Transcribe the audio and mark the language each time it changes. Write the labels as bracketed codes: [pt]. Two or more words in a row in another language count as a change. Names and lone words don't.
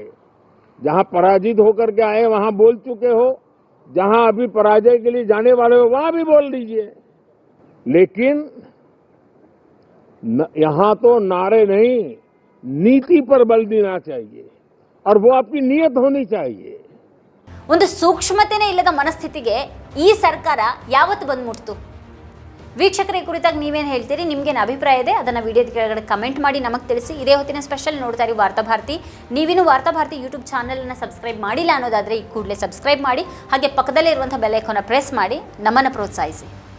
[hi] जहां पराजित होकर के आए वहां बोल चुके हो, जहां अभी पराजय के लिए जाने वाले हो वहां भी बोल दीजिए. लेकिन यहां तो नारे नहीं, नीति पर बल देना चाहिए और वो आपकी नियत होनी चाहिए. [kn] ಒಂದು ಸೂಕ್ಷ್ಮತೆನೇ ಇಲ್ಲದ ಮನಸ್ಥಿತಿಗೆ ಈ ಸರ್ಕಾರ ಯಾವತ್ತು ಬಂದು ಮುಟ್ತು? ವೀಕ್ಷಕರ ಕುರಿತಾಗಿ ನೀವೇನು ಹೇಳ್ತೀರಿ? ನಿಮ್ಗೇನು ಅಭಿಪ್ರಾಯ ಇದೆ ಅದನ್ನು ವಿಡಿಯೋದ ಕೆಳಗಡೆ ಕಮೆಂಟ್ ಮಾಡಿ ನಮಗೆ ತಿಳಿಸಿ. ಇದೇ ಹೊತ್ತಿನ ಸ್ಪೆಷಲ್ ನೋಡ್ತಾ ಇರಿ ವಾರ್ತಾಭಾರತಿ. ನೀವಿನ್ನೂ ವಾರ್ತಾಭಾರತಿ ಯೂಟ್ಯೂಬ್ ಚಾನಲನ್ನು ಸಬ್ಸ್ಕ್ರೈಬ್ ಮಾಡಿಲ್ಲ ಅನ್ನೋದಾದರೆ ಈ ಕೂಡಲೇ ಸಬ್ಸ್ಕ್ರೈಬ್ ಮಾಡಿ, ಹಾಗೆ ಪಕ್ಕದಲ್ಲೇ ಇರುವಂಥ ಬೆಲ್ ಐಕಾನ್ನ ಪ್ರೆಸ್ ಮಾಡಿ ನಮ್ಮನ್ನು ಪ್ರೋತ್ಸಾಹಿಸಿ.